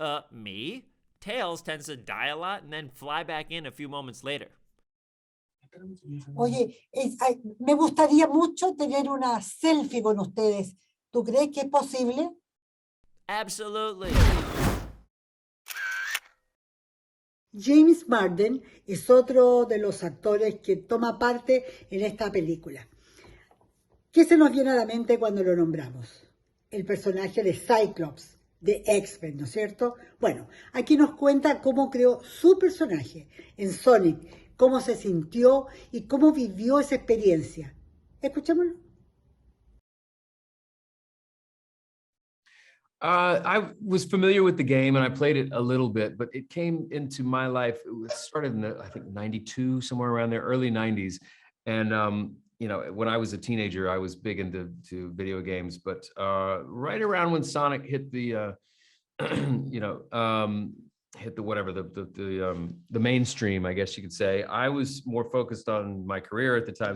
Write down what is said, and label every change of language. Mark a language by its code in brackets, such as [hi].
[en] Me? Tails tends to die a lot and then fly back in a few moments later. [es] Oye, me gustaría mucho tener una selfie con ustedes. ¿Tú crees que es posible? [en] Absolutely. [es] James Marsden es otro de los actores que toma parte en esta película. ¿Qué se nos viene a la mente cuando lo nombramos? El personaje de Cyclops, de X-Men, ¿no es cierto? Bueno, aquí nos cuenta cómo creó su personaje en Sonic, cómo se sintió y cómo vivió esa experiencia. Escuchémoslo. [en] I was familiar with the game and I played it a little bit, but it came into my life. It started in the, I think 92, somewhere around there, early 90s. And, you know, when I was a teenager, I was big into video games, but right around when Sonic hit the, you know, hit the whatever, the mainstream, I guess you could say, I was more focused on my career at the time.